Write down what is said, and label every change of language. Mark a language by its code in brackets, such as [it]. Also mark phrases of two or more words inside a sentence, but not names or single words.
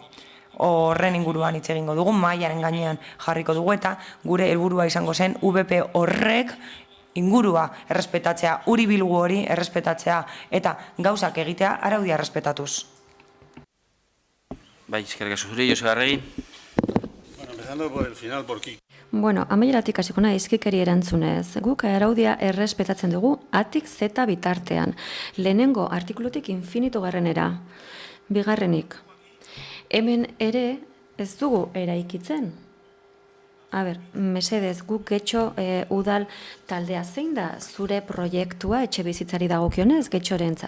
[eu] Horren inguruan hitz egingo dugu, mahaiaren gainean jarriko dugu eta gure helburua izango zen VP horrek ingurua errespetatzea, uribilgu hori errespetatzea eta gauzak egitea araudia errespetatuz. Bai, eskerrik asko zuri, Joseba Arregi. [es] Bueno, empezando por el final, por Kik. [eu] Bueno, amaieratik hasiko naiz Kikeri erantzunez. Guk araudia errespetatzen dugu atik zeta bitartean. Lehenengo artikulutik infinitu garrenera. Bigarrenik. Hemen ere ez dugu eraikitzen. Mesedez, guk Getxo udal taldea zein da zure proiektua etxe bizitzari dagokionez Getxorentzat.